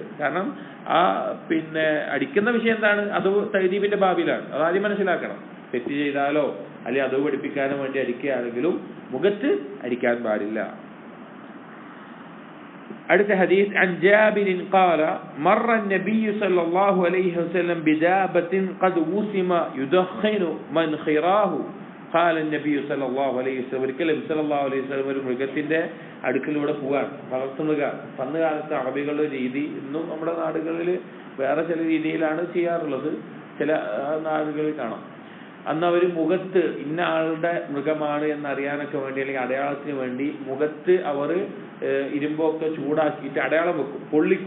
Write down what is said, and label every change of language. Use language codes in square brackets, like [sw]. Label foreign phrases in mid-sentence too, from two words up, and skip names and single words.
[ml] കാരണം ആ അടിക്കുന്ന വിഷയം എന്താണ്, അത് തഹദീബിന്റെ ബാബിലാണ്, അത് ആദ്യം മനസ്സിലാക്കണം. തെറ്റ് ചെയ്താലോ അല്ലെങ്കിൽ അത് പഠിപ്പിക്കാനോ വേണ്ടി അടിക്കുകയാണെങ്കിലും മുഖത്ത് അടിക്കാൻ പാടില്ല. അടുത്ത ഹദീസ് [ar] عن جابر قال مر النبي صلى الله عليه وسلم بدابة قد وسم يدخن منخراه قال النبي صلى الله عليه وسلم ഒരിക്കലും صلى الله عليه وسلم [ml] ഒരു മൃഗത്തിന്റെ അടുക്കലൂടെ പോവാണ്, വളർത്തുമൃഗ. പണ്ട് കാലത്തെ അറബികളുടെ രീതി, ഇന്നും നമ്മുടെ നാടുകളിൽ വേറെ ചില രീതിയിലാണ് ചെയ്യാറുള്ളത്, ചില നാടുകളിൽ കാണാം. അന്ന് അവർ മുഖത്ത് ഇന്ന ആളുടെ മൃഗമാണ് എന്നറിയാനൊക്കെ വേണ്ടി അല്ലെങ്കിൽ അടയാളത്തിന് വേണ്ടി മുഖത്ത് അവർ ഇരുമ്പൊക്കെ ചൂടാക്കിയിട്ട് അടയാളം വെക്കും, പൊള്ളിക്കും.